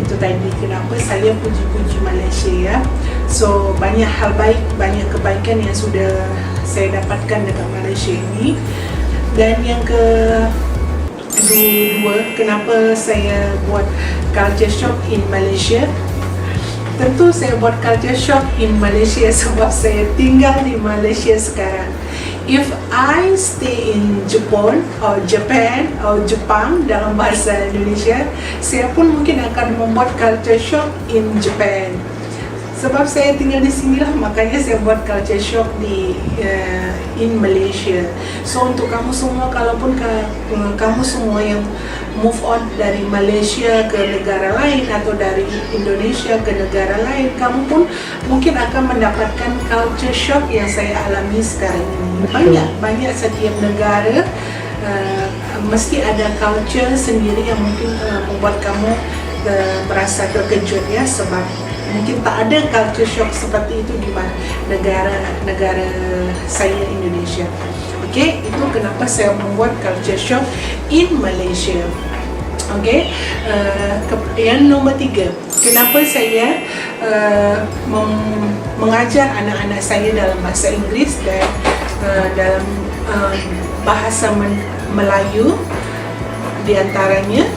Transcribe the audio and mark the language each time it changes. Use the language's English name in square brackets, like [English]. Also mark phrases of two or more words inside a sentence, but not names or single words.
[Malay] Itu tadi kenapa saya puji-puji Malaysia ya. So banyak hal baik, banyak kebaikan yang sudah saya dapatkan dekat Malaysia ini. Dan yang kedua, kenapa saya buat [English] culture shock in Malaysia? [Malay] Tentu saya buat [English] culture shock in Malaysia [Malay] sebab saya tinggal di Malaysia sekarang. [English] If I stay in Japan or Jepang [Malay] dalam bahasa Indonesia, saya pun mungkin akan membuat [English] culture shock in Japan. [Malay] Sebab saya tinggal di sini lah, makanya saya buat [English] culture shock in Malaysia. [Malay] So untuk kamu semua, kalaupun kamu semua yang [English] move on [Malay] dari Malaysia ke negara lain atau dari Indonesia ke negara lain, kamu pun mungkin akan mendapatkan [English] culture shock [Malay] yang saya alami sekarang ini. Banyak setiap negara mesti ada culture sendiri yang mungkin membuat kamu merasa terkejut ya, sebab mungkin tak ada [English] culture shock [Malay] seperti itu di negara saya Indonesia. Okey, itu kenapa saya membuat [English] culture shock in Malaysia. [Malay] Okey, yang nombor 3, kenapa saya mengajar anak-anak saya dalam bahasa Inggeris dan dalam bahasa Melayu di antaranya.